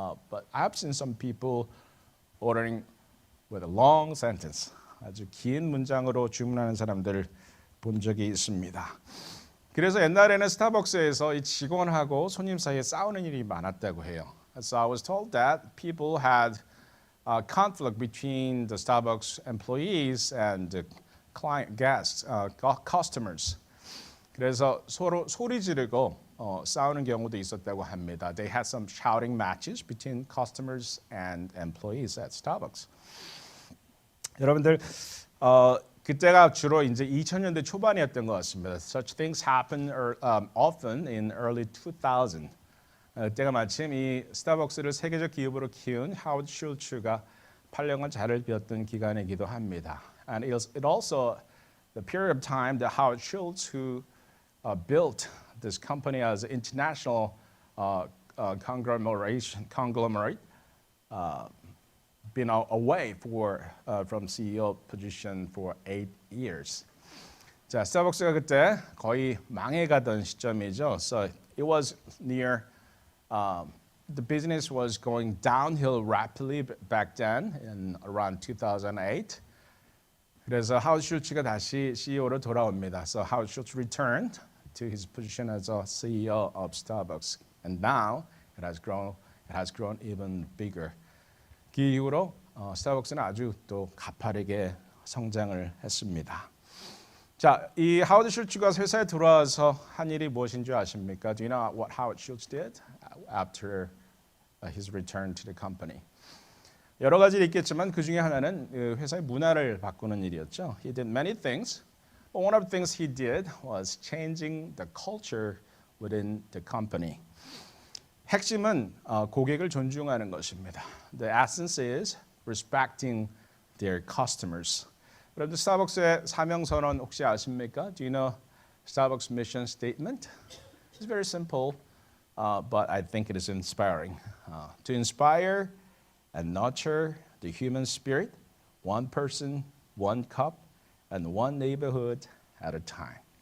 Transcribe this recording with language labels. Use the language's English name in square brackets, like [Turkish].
[English] But I've seen some people ordering with a long sentence. [Korean] 아주 긴 문장으로 주문하는 사람들을 본 적이 있습니다. 그래서 옛날에는 스타벅스에서 이 직원하고 손님 사이에 싸우는 일이 많았다고 해요. [English] So I was told that people had conflict between the Starbucks employees and the client guests, customers. [Korean] 그래서 서로 소리 지르고 싸우는 경우도 있었다고 합니다. [English] They had some shouting matches between customers and employees at Starbucks. [Korean] 여러분들 그때가 주로 이제 2000년대 초반이었던 것 같습니다. [English] Such things happen often in early 2000. [Korean] 그때가 마침 이 스타벅스를 세계적 기업으로 키운 하워드 슐츠가 8년간 자리를 비웠던 기간이기도 합니다. [English] And it also the period of time that Howard Schultz, who built this company as an international conglomerate, been away from CEO position for 8 years. [Korean] 자, 스타벅스가 그때 거의 망해가던 시점이죠. [English] So it was near the business was going downhill rapidly back then in around 2008. [Korean] 그래서 하워드 슐츠가 다시 CEO로 돌아옵니다. [English] So Howard Schultz returned to his position as a CEO of Starbucks, and now it has grown even bigger. [Korean] 그 이후로 스타벅스는 아주 또 가파르게 성장을 했습니다. 자, 이 하워드 슐츠가 회사에 들어와서 한 일이 무엇인 줄 아십니까? [English] Do you know what Howard Schultz did after his return to the company? [Korean] 여러 가지 있겠지만 그 중에 하나는 회사의 문화를 바꾸는 일이었죠. [English] He did many things, but one of the things he did was changing the culture within the company. [Korean] 핵심은 고객을 존중하는 것입니다. [English] The essence is respecting their customers. [Korean] 여러분들 스타벅스의 사명 선언 혹시 아십니까? [English] Do you know Starbucks mission statement? It's very simple, but I think it is inspiring. To inspire and nurture the human spirit, one person, one cup, and one neighborhood at a time.